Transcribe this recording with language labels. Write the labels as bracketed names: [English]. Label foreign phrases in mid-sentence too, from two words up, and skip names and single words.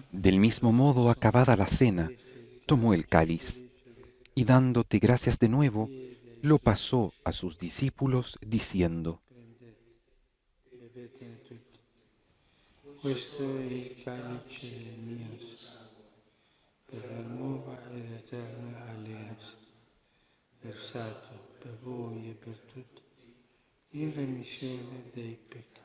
[Spanish] Del mismo modo, acabada la cena, tomó el cáliz y dándote gracias de nuevo, lo pasó a sus discípulos, diciendo: [Italian] bevetene tutti. Questo è il calice del mio sangue, per la nuova ed eterna alleanza, versato per voi e per tutti, in remissione dei peccati.